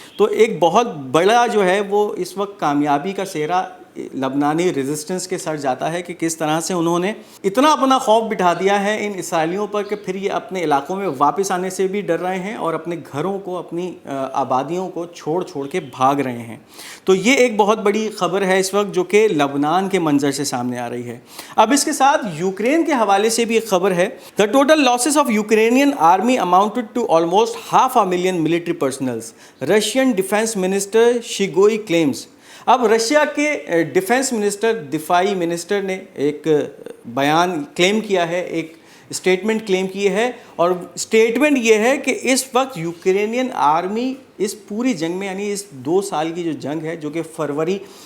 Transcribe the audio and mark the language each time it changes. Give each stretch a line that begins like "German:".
Urdu: تو ایک بہت بڑا جو ہے وہ اس وقت کامیابی کا سہرا لبنانی ریزسٹنس کے سر جاتا ہے کہ کس طرح سے انہوں نے اتنا اپنا خوف بٹھا دیا ہے ان اسرائیلیوں پر کہ پھر یہ اپنے علاقوں میں واپس آنے سے بھی ڈر رہے ہیں اور اپنے گھروں کو, اپنی آبادیوں کو چھوڑ کے بھاگ رہے ہیں. تو یہ ایک بہت بڑی خبر ہے اس وقت جو کہ لبنان کے منظر سے سامنے آ رہی ہے. اب اس کے ساتھ یوکرین کے حوالے سے بھی ایک خبر ہے.
English: The total losses of Ukrainian army amounted to almost 500,000 military personnel. Russian Defense Minister Shoigu claims.
Urdu: اب رشیا کے ڈیفنس منسٹر, دفاعی منسٹر نے ایک بیان کلیم کیا ہے, ایک اسٹیٹمنٹ کلیم کی ہے, اور اسٹیٹمنٹ یہ ہے کہ اس وقت یوکرینین آرمی اس پوری جنگ میں, یعنی اس 2 سال کی جو جنگ ہے جو کہ فروری